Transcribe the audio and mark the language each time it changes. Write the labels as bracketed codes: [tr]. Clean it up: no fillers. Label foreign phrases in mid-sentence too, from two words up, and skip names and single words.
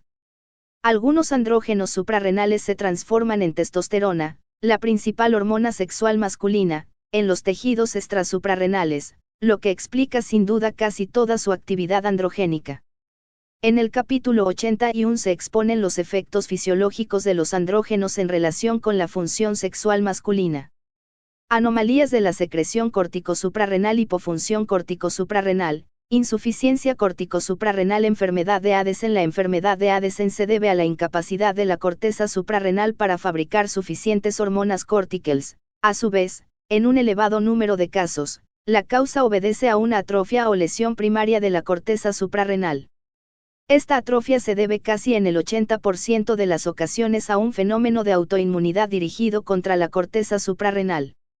[es] Algunos andrógenos suprarrenales se transforman en testosterona, la principal hormona sexual masculina, en los tejidos extrasuprarrenales, lo que explica sin duda casi toda su actividad androgénica. En el capítulo 81 se exponen los efectos fisiológicos de los andrógenos en relación con la función sexual masculina. Anomalías de la secreción corticosuprarrenal, hipofunción corticosuprarrenal, insuficiencia corticosuprarrenal, enfermedad de Addison. La enfermedad de Addison se debe a la incapacidad de la corteza suprarrenal para fabricar suficientes hormonas corticales. A su vez, en un elevado número de casos, la causa obedece a una atrofia o lesión primaria de la corteza suprarrenal. Esta atrofia se debe casi en el 80% de las ocasiones a un fenómeno de autoinmunidad dirigido contra la corteza suprarrenal.